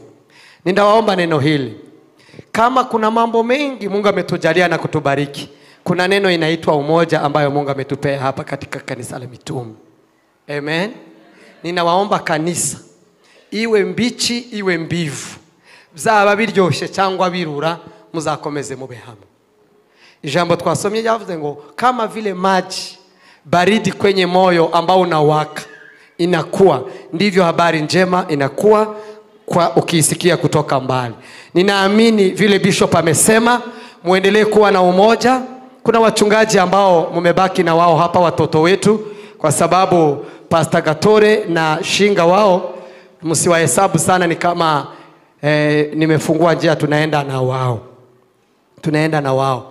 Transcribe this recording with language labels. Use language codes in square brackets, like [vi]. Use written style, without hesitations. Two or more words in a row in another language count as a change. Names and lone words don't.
[sw] Ninawaomba neno hili. Kama kuna mambo mengi Mungu ametujalia na kutubariki, kuna neno inaitwa umoja ambayo Mungu ametupea hapa katika kanisa la mitume. Amen. Ninawaomba kanisa iwe mbichi iwe mbivu, [rw] bizaba biryoshe cyangwa birura, muzakomeze mube hamwe. Ijambo twasomye yavuze ngo [sw] kama vile maji baridi kwenye moyo ambao unawaka inakuwa, ndivyo habari njema inakuwa kwa ukiisikia kutoka mbali. Ninaamini vile bishop amesema, muendelee kuwa na umoja. Kuna wachungaji ambao mumebaki na wao hapa, watoto wetu, kwa sababu Pastor Gatore na Shinga wao msiwahesabu sana, ni kama nimefungua njia, tunaenda na wao.